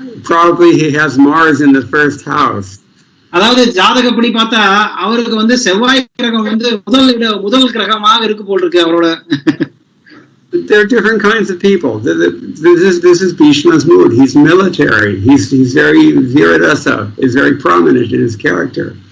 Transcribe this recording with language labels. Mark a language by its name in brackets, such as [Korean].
[English] Probably he has Mars in the first house. [Tamil] அதாவது ஜாதகப்படி பார்த்தா அவருக்கு வந்து செவ்வாய் கிரகம் வந்து முதல் கிரகமாக இருக்கு போல் இருக்கு அவரோட. [English] There are different kinds of people. This is Bhishma's mood. He's military. He's very viradasa. Is very prominent in his character.